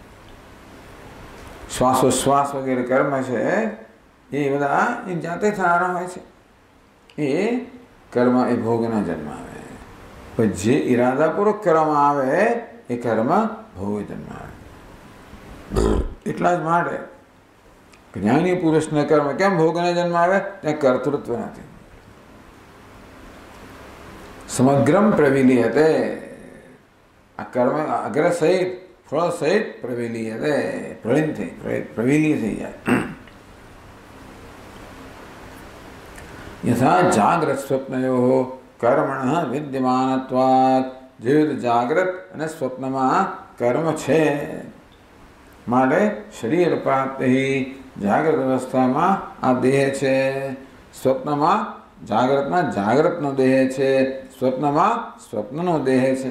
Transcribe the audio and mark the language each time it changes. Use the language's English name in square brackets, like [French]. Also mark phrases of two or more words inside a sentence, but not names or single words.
[Gujarati] શ્વાસોશ્વાસ વગેરે કર્મ છે એ બધા એ જાતે થનારા હોય છે, એ કર્મ એ ભોગના જન્મ આવે. પણ જે ઈરાદાપૂર્વક કરવામાં આવે એ કર્મ ભોગ જન્મ આવે. એટલા જ માટે જ્ઞાની પુરુષના કર્મ કેમ ભોગના જન્મ આવે? ત્યાં કર્તૃત્વ નથી. [Sanskrit] समग्रम प्रविलीयते, [Gujarati] આ કર્મ અગ્ર સહિત ફળ સહિત પ્રવિલીયતે, પ્રવિલીય થઈ જાય. [Sanskrit] यथा जागृत स्वप्नयोः कर्मणः विद्यमानत्वात्, [Gujarati] જેવી રીતે જાગ્રત અને સ્વપ્નમાં કર્મ છે માટે શરીર પ્રાપ્તિ. જાગ્રત અવસ્થામાં આ દેહ છે, સ્વપ્નમાં જાગ્રતમાં જાગ્રતનો દેહ છે, સ્વપ્નમાં સ્વપ્નનો દેહ છે.